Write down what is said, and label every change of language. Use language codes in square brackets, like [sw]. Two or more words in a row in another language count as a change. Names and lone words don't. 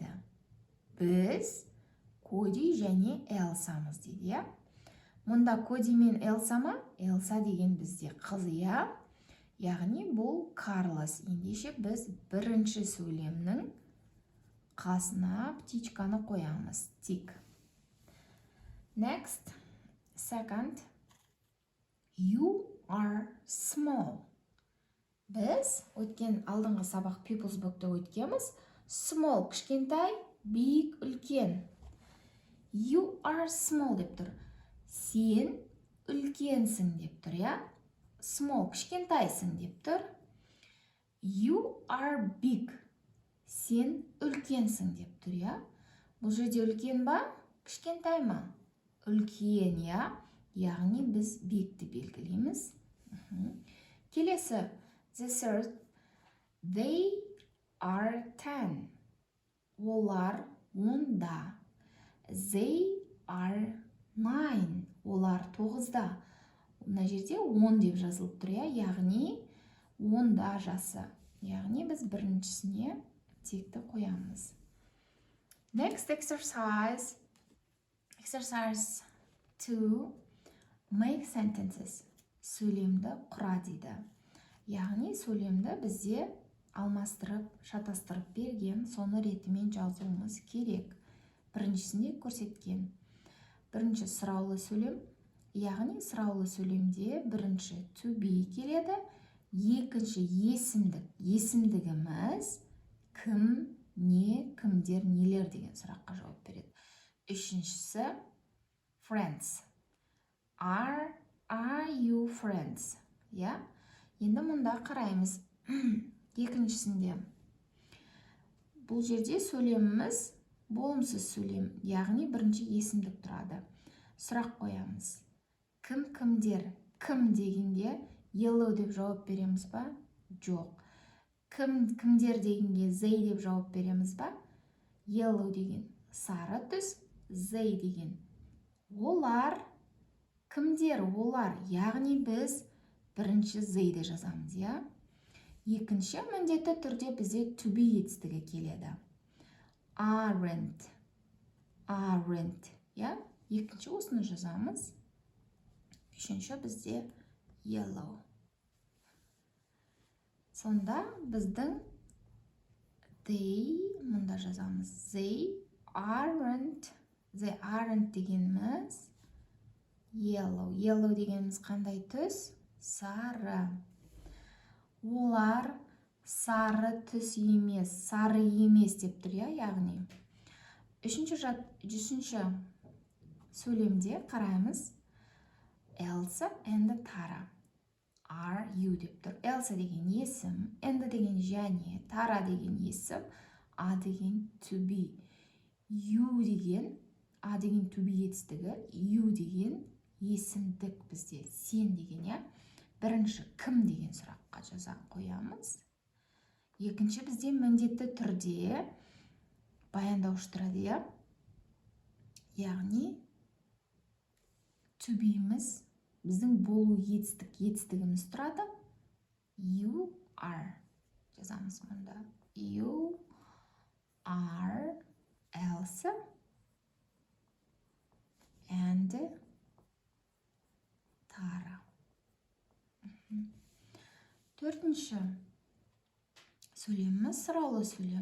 [kk] Біз Коди және Элсамыз дейді, я. Мұнда Коди мен Элса ма? Элса деген бізде қыз, я. Яғни бұл Карлос. Ендеше біз бірінші сөйлемнің қасына птичканы қоямыз. [en] Tick. Next. Second. You are small. [kk] Біз өткен алдыңғы сабақ People's Book'та өткенбіз. Small кішкентай, big үлкен. [en] You are small [kk] деп тұр. Сен үлкенсің деп тұр, я. Small, кішкентайсың деп тұр. [en] You are big. [kk] Сен үлкенсің деп тұр, я. Бұл жерде үлкен ба? Кішкентай ма? Үлкен, я. Яғни біз bigті белгілейміз. Келесі. [en] The third. They are 10. [kk] Олар онда. [en] They are 9. [kk] Олар 9-да. Мына жерде 10 деп жазылып тұр, яғни 10-да жасы. Яғни біз біріншісіне текті қоямыз. [en] Next exercise. Exercise 2. Make sentences. [kk] Сөйлемді құра дейді. Яғни сөйлемді бізде алмастырып, шатастырып берген, соны ретімен жазуымыз керек. Біріншісінде көрсеткен. Бірінші сұраулы сөйлем. Яғни сұраулы сөйлемде бірінші [en] to be [kk] келеді, екінші есімдік. Есімдігіміз кім, не, кімдер, нелер деген сұраққа жауап береді. [en] Үшіншісі friends? Are you friends? [kk] Я? Енді мұнда қараймыз. Екіншісінде. Бұл жерде сөйлеміміз болымсыз сөйлем, яғни бірінші есімдік тұрады. Сұрақ қоямыз. Кім, кімдер? Кім дегенге yellow деп жауап береміз ба? Жоқ. Кімдер дегенге they деп жауап береміз ба? Yellow деген сары түс, they деген. Олар, кімдер? Олар, яғни біз бірінші they де жазамыз, я? Екінші міндетті түрде бізде [en] to be [kk] етістігі келеді. [en] Aren't, я? [kk] Екінші осыны жазамыз. Үшінші бізде yellow. Сонда біздің they, мұнда жазамыз. [en] They aren't дегеніміз yellow. [kk] Yellow дегеніміз қандай түс? Сары. Олар сары түс емес, сары емес деп тұр, яғни. Үшінші сөйлемде қараймыз. [en] Elsa and Tara. Are you [kk] деп тұр. Elsa деген есім, and деген және, Tara деген есім, a деген [en] to be. [kk] You деген, a деген [en] to be [kk] етістігі, you деген есімдік бізде, сен деген, я? Бірінші кім деген сұраққа жаза қоямыз. Екінші бізде міндетті түрде баяндауыш тұрады, я? Яғни [en] to be'міз [kk] біздің болу етістігіміз тұрады. [en] You are [kk] жазамыз мұнда. [en] You are Elsa and Tara. [kk] Төртінші сөйлеміміз сұраулы сөйлем.